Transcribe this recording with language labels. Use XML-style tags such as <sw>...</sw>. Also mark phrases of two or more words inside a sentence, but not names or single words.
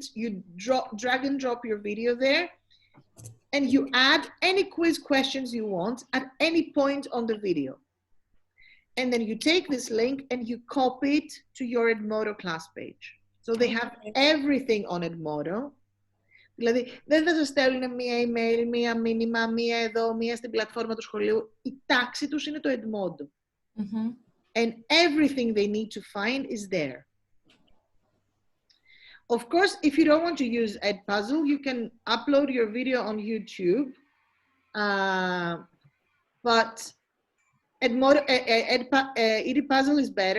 <en>You drag and drop your video there, and you add any quiz questions you want at any point on the video. And then you take this link and you copy it to your Edmodo class page. So they have everything on Edmodo.</en> <el>Δηλαδή, δεν θα σας στέλνουν μία email, μία μήνυμα, μία εδώ, μία στην πλατφόρμα του σχολείου. Η τάξη τους είναι το Edmodo. Mm-hmm.</el> <en>And everything they need to find is there. Of course, if you don't want to use Edpuzzle, you can upload your video on YouTube. But Edpuzzle is better.</en>